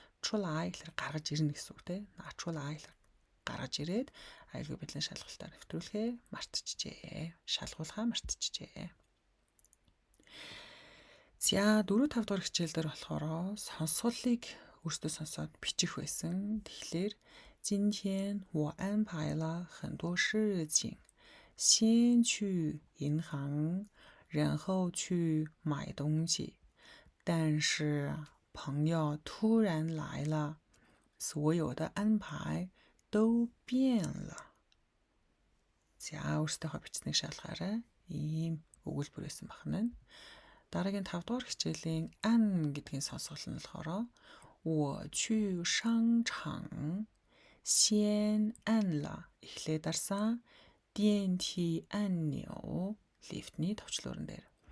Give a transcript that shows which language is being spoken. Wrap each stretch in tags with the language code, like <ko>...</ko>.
<mn>Чулай гэхээр гаргаж ирнэ гэсэн үгтэй. Наачулай гэхээр гаргаж ирээд аюулгүй байдлын шалгалтаар нэвтрүүлэхээ мартчихжээ. Шалгуулахаа мартчихжээ. За 4 5 дугаар хичээл дээр болохоор сонсголыг өөртөө сонсоод бичих байсан.</mn> <zh>Тэгэхээр 今天我安排了很多事情，先去银行。然后去买东西，但是朋友突然来了，所有的安排都变了.</zh> <mn>За өөрсдийнхөө бичснийг шалгаарай. Ийм өгүүлбэр байсан байна. Дараагийн 5 дугаар хичээлийн ан гэдгийн сонсгол нь болохоор</mn> <zh>我去商场先按了</zh> <mn>эхлээд дарсан</mn> <zh>电梯按钮</zh> <mn>лифтний товчлуурн дээр.</mn>